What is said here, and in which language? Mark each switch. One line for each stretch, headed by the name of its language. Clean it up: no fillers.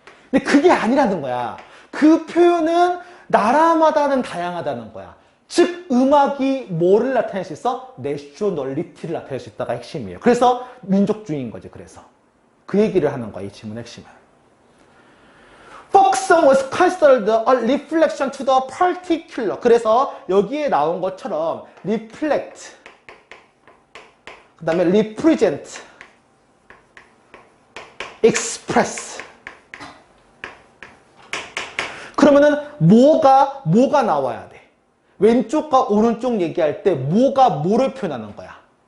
Korean: 근데 그게 아니라는 거야. 그 표현은 나라마다는 다양하다는 거야. 즉 음악이 뭐를 나타낼 수 있어? 내셔널리티를 나타낼 수 있다가 핵심이에요. 그래서 민족주의인 거지. 그래서 그 얘기를 하는 거야. 이 질문의 핵심은.
English: Folk song was considered a reflection to the particular.
Korean: 그래서 여기에 나온 것처럼 reflect, 그 다음에 represent, express. 그러면은 뭐가 나와야 돼? 왼쪽과 오른쪽 얘기할 때 뭐가 뭐를 표현하는 거야?